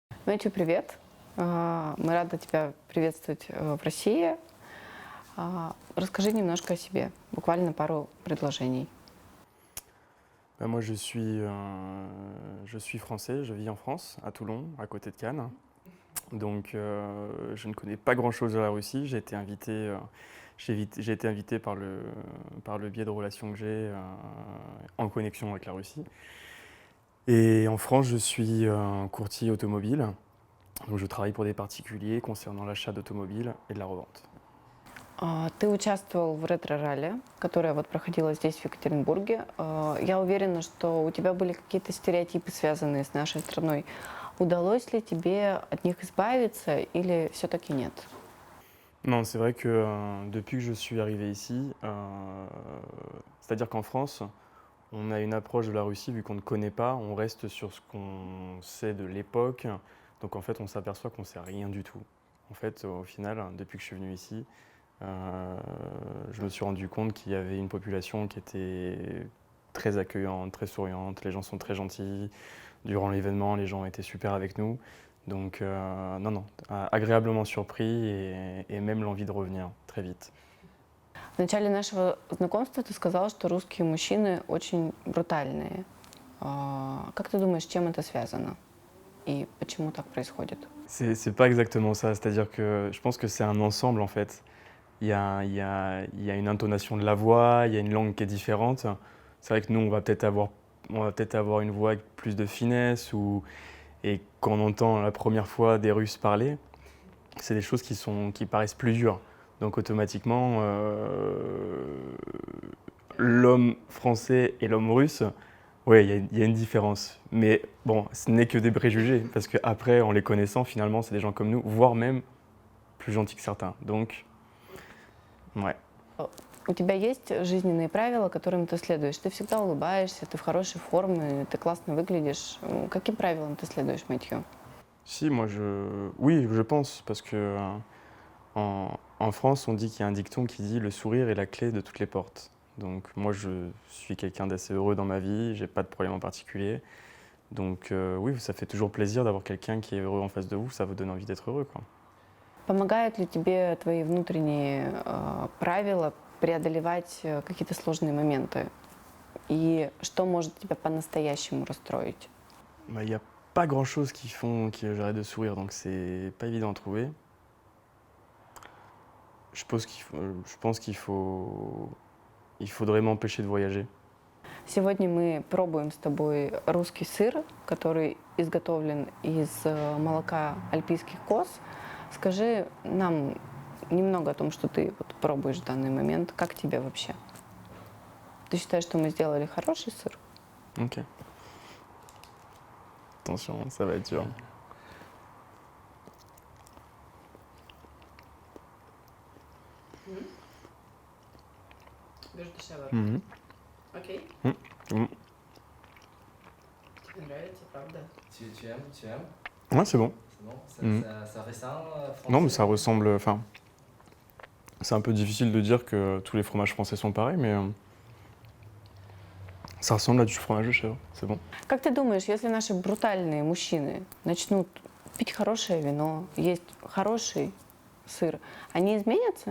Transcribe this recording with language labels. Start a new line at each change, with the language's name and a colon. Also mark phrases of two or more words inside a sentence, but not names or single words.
Russian: Мэтью, привет. Мы рады тебя приветствовать в России. Расскажи немножко о себе, буквально пару предложений.
French: Moi, je suis français, je vis en France, à Toulon, à côté de Cannes. Donc, je ne connais pas grand-chose de la Russie. J'ai été invité par le biais de relations que j'ai en connexion avec la Russie. Et en France, je suis un courtier automobile. Donc, je travaille pour des particuliers concernant l'achat d'automobiles et de la revente.
Russian: Ты участвовал в ретро-ралли, которое вот проходило здесь, в Екатеринбурге. Я уверена, что у тебя были какие-то стереотипы, связанные с нашей страной. Удалось ли тебе от них избавиться или все-таки нет?
French: Non, c'est vrai que depuis que je suis arrivé ici, c'est-à-dire qu'en France, on a une approche de la Russie, vu qu'on ne connaît pas, on reste sur ce qu'on sait de l'époque. Donc en fait, on s'aperçoit qu'on ne sait rien du tout. En fait, au final, depuis que je suis venu ici, je me suis rendu compte qu'il y avait une population qui était très accueillante, très souriante. Les gens sont très gentils. Durant l'événement, les gens étaient super avec nous. Donc non, agréablement surpris et même l'envie de revenir très vite.
Russian: В начале нашего знакомства ты сказал, что русские мужчины очень брутальные. Как ты думаешь, с чем это связано и почему так происходит?
French: C'est pas exactement ça, c'est-à-dire que je pense que c'est un ensemble en fait. Il y a une intonation de la voix, il y a une langue qui est différente. C'est vrai que nous, on va peut-être avoir une voix avec plus de finesse, et quand on entend la première fois des Russes parler, c'est des choses qui paraissent plus dures. Donc automatiquement, l'homme français et l'homme russe, ouais, il y a une différence. Mais bon, ce n'est que des préjugés, parce qu'après, en les connaissant, finalement, c'est des gens comme nous, voire même plus gentils que certains. Donc, ouais.
Russian: У тебя есть жизненные правила, которым ты следуешь? Ты всегда улыбаешься, ты в хорошей форме, ты классно выглядишь. Каким правилам ты следуешь, Мэтью?
French: Si, oui, je pense, parce que en France, on dit qu'il y a un dicton qui dit le sourire est la clé de toutes les portes. Donc moi, je suis quelqu'un d'assez heureux dans ma vie, j'ai pas de problème en particulier. Donc oui, ça fait toujours plaisir d'avoir quelqu'un qui est heureux en face de vous, ça vous donne envie d'être heureux, quoi.
Russian: Помогают ли тебе твои внутренние правила преодолевать какие-то сложные моменты? И что может тебя по-настоящему расстроить?
French: Il n'y a pas grand-chose qui font que j'arrête de sourire, donc c'est pas évident à trouver. Je pense il faudrait m'empêcher de voyager.
Russian: Сегодня мы пробуем с тобой русский сыр, который изготовлен из молока альпийских коз. Скажи нам немного о том, что ты вот пробуешь в данный момент. Как тебе вообще? Ты считаешь, что мы сделали хороший сыр?
French: Ok. Attention, ça va être dur. Mhm.
Russian: Окей. Mm. Тебе нравится, правда?
French: Tu aimes? Tu aimes? Ouais, c'est bon. C'est bon? Mhm. Ça ressemble français? Non, mais ça ressemble. Enfin, c'est un peu difficile de dire que tous les fromages français sont pareils, mais ça ressemble à du fromage de chèvre. C'est bon.
Russian: Как ты думаешь, если наши брутальные мужчины начнут пить хорошее вино, есть хороший сыр, они изменятся?